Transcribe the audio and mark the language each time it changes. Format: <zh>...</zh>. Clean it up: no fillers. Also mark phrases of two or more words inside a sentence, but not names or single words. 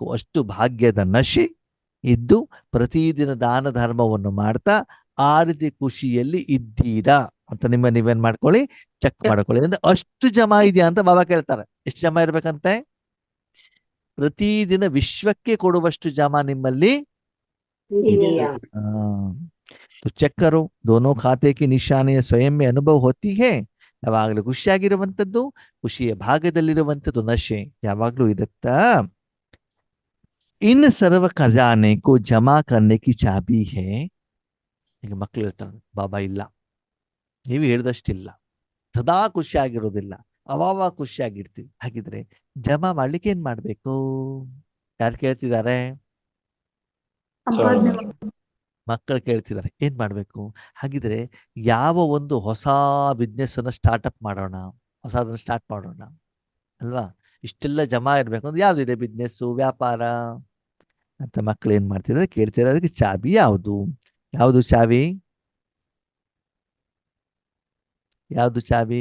<kn>ಅಷ್ಟು ಭಾಗ್ಯದ ನಶೆ ಇದ್ದು ಪ್ರತಿದಿನ ದಾನ ಧರ್ಮವನ್ನು ಮಾಡ್ತಾ ಆ ರೀತಿ ಖುಷಿಯಲ್ಲಿ ಇದ್ದೀರಾ ಅಂತ ನೀವೇನ್ ಮಾಡ್ಕೊಳ್ಳಿ, ಚೆಕ್ ಮಾಡ್ಕೊಳ್ಳಿ. ಅಂದ್ರೆ ಅಷ್ಟು ಜಮಾ ಇದೆಯಾ ಅಂತ ಬಾಬಾ ಕೇಳ್ತಾರೆ. ಎಷ್ಟು ಜಮಾ ಇರ್ಬೇಕಂತೆ? ಪ್ರತಿದಿನ ವಿಶ್ವಕ್ಕೆ ಕೊಡುವಷ್ಟು ಜಮಾ ನಿಮ್ಮಲ್ಲಿ ಇದೆಯಾ</kn> <hi>हाँ, तो चेक करो दोनों खाते की निशानियां स्वयं में अनुभव होती है</hi> <kn>ಯಾವಾಗಲೂ ಖುಷಿಯಾಗಿರುವಂತದ್ದು ಖುಷಿಯ ಭಾಗದಲ್ಲಿರುವಂತದ್ದು ನಶೆ ಯಾವಾಗಲೂ ಇರುತ್ತಾ</kn> <hi>इन सर्व खजाने को जमा करने की चाबी है</hi> <kn>ಈಗ ಮಕ್ಕಳು ಇರ್ತಾರೆ ಬಾಬಾ ಇಲ್ಲ ನೀವು ಹೇಳಿದಷ್ಟಿಲ್ಲ ಸದಾ ಖುಷಿಯಾಗಿರೋದಿಲ್ಲ ಅವಾಗ ಖುಷಿಯಾಗಿರ್ತೀವಿ ಹಾಗಿದ್ರೆ ಜಮಾ ಮಾಡ್ಲಿಕ್ಕೆ ಏನ್ ಮಾಡ್ಬೇಕು ಯಾರು ಕೇಳ್ತಿದ್ದಾರೆ ಸಂಪಾದನೆ ಮಕ್ಕಳು ಕೇಳ್ತಿದ್ದಾರೆ ಏನ್ ಮಾಡ್ಬೇಕು ಹಾಗಿದ್ರೆ ಯಾವ ಒಂದು ಹೊಸ ಬಿಸ್ನೆಸ್ ಅನ್ನ ಸ್ಟಾರ್ಟ್ಅಪ್ ಮಾಡೋಣ ಹೊಸದನ್ನ ಸ್ಟಾರ್ಟ್ ಮಾಡೋಣ ಅಲ್ವಾ ಇಷ್ಟೆಲ್ಲ ಜಮಾ ಇರ್ಬೇಕು ಅಂದ್ರೆ ಯಾವ್ದಿದೆ ಬಿಸ್ನೆಸ್ ವ್ಯಾಪಾರ ಅಂತ ಮಕ್ಕಳು ಏನ್ ಮಾಡ್ತಿದ್ದಾರೆ ಕೇಳ್ತಿದ್ದಾರೆ ಅದಕ್ಕೆ ಚಾಬಿ ಯಾವುದು ಯಾವುದು ಚಾವಿ ಯಾವುದು ಚಾವಿ</kn>